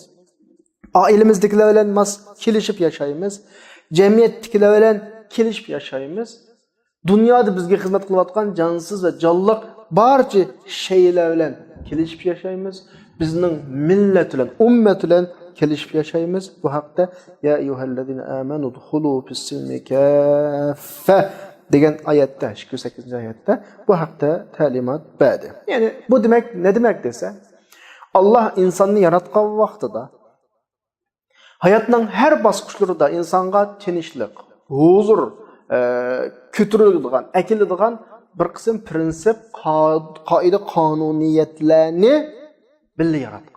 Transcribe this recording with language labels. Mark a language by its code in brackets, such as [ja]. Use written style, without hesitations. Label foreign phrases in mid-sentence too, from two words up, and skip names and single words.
[uz] Ailemizdekiler bilan mas kelishib yashaymiz. Jamiyatdagilar bilan kelishib yashaymiz. Dunyoda bizga xizmat qilayotgan jonsiz va jonliq barcha shaylar bilan kelishib yashaymiz. Bizning millat bilan, ummat bilan kelishib yashaymiz. Bu haqda [ar] يا أيها الذين آمنوا ادخلوا في السلم كافة [uz] degan oyatda, 28-oyatda bu haqda ta'limot berdi. Ya'ni bu demak, [tr] ne demek [uz] desa, Allah insonni yaratgan vaqtida hayatning har bosqichlarida insonga tinchlik, huzur, ko'tariladigan, akiladigan bir qism prinsip, qoida, qonuniyatlarni birga yaratgan.